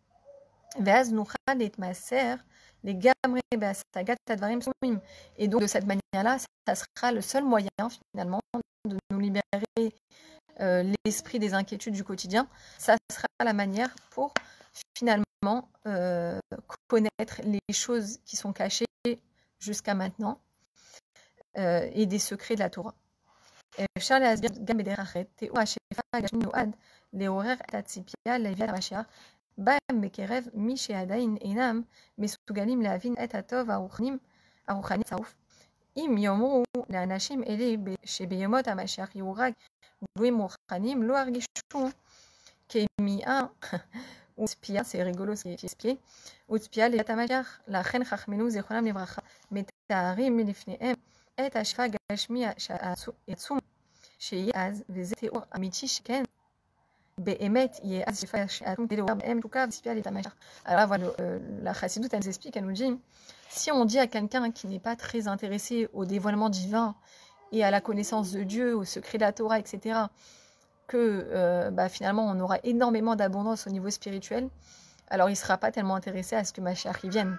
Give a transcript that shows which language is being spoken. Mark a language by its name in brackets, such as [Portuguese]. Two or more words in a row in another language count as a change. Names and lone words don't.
[French] Et donc de cette manière-là, ça sera le seul moyen finalement de nous libérer l'esprit des inquiétudes du quotidien. Ça sera la manière pour finalement connaître les choses qui sont cachées jusqu'à maintenant et des secrets de la Torah. [Hebrew] אפשר להסביר גם בדרך אחרת, תיאור השפע הגשמי נועד לעורר את הציפייה לביאת המשיח, בהם בקרב מי שעדיין אינם מסוגלים להבין את הטוב הרוחני צרוף. אם יאמרו לאנשים אלה שבימות המשיח יורג גבוהים רוחניים, לא ירגישו כמיהה וצפייה, [French] c'est rigolo ce qui est expliqué, [Hebrew] וצפייה לביאת המשיח, לכן חכמינו זיכרונם לברכה מתארים מלפניהם את השפע הגשמי העצום שיהיה אז, וזה תיאור אמיתי שכן באמת יהיה אז שפע העצום כדי לעורר בהם תשוקה וציפייה לבית המשיח. [French] Alors voilà, la chassidoute, elle nous explique, elle nous dit, si on dit à quelqu'un qui n'est pas très intéressé au dévoilement divin et à la connaissance de Dieu, au secret de la Torah, etc., que finalement on aura énormément d'abondance au niveau spirituel, alors il ne sera pas tellement intéressé à ce que Mashiach y vienne.